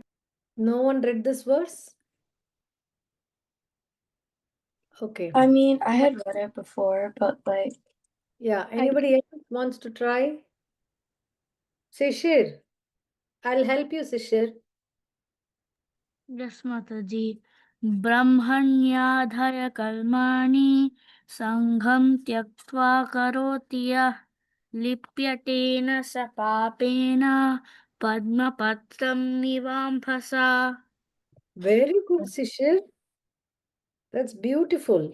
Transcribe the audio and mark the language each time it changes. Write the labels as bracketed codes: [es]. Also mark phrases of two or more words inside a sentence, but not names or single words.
[en] No one read this verse? Okay. I mean, I had read it before, but like, Yeah. Anybody else wants to try? Sishir. I'll help you, Sishir. Yes, Mataji. [sa] ब्रह्मण्याधाय कर्माणि सङ्गं त्यक्त्वा करोति यः लिप्यते न स पापेन पद्मपत्रम् इवाम्भसा. [en] Very good, Sishir. That's beautiful.